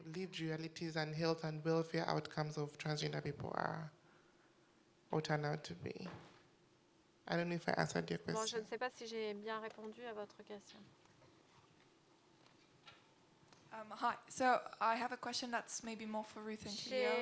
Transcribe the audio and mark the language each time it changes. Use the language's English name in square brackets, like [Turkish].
[English] Lived realities and health and welfare outcomes of transgender people are or turn out to be. I don't know if I answered your question. [French] Bon, je ne sais pas si j'ai bien répondu à votre question. [English] Hi. So I have a question that's maybe more for Ruth and Cleo.